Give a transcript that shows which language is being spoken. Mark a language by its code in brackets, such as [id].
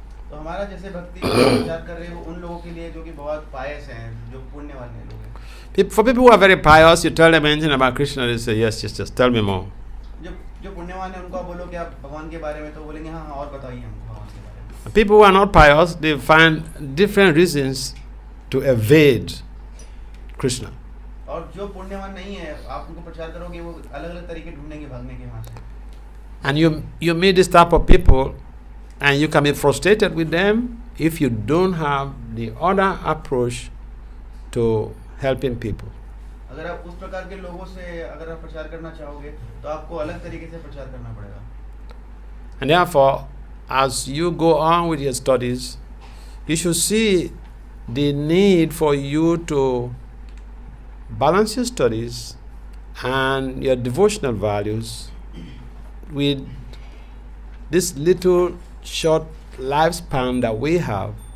[hi] तो हमारा जैसे भक्ति प्रचार कर रहे हैं वो उन लोगों के लिए जो कि बहुत पायस हैं, जो पुण्य वाले लोग हैं. [en] For people who are very pious, you tell them anything about Krishna, they say, yes, tell me more. [hi] जो पुण्यवान है उनको आप बोलो कि आप भगवान के बारे में, तो बोलेंगे हाँ और बताइए हमको भगवान के बारे में. [en] People who are not pious, they find different reasons to evade Krishna. [hi] और जो पुण्यवान नहीं है, आप उनको प्रचार करोगे वो अलग-अलग तरीके ढूंढेंगे भागने के वहाँ से. [en] And you meet this type of people, and you can be frustrated with them if you don't have the other approach to helping people. [hi] अगर आप उस प्रकार के लोगों से अगर आप प्रचार करना चाहोगे तो आपको अलग तरीके से प्रचार करना पड़ेगा. [en] And therefore, as you go on with your studies, you should see the need for you to balance your studies and your devotional values with this little short lifespan that we have.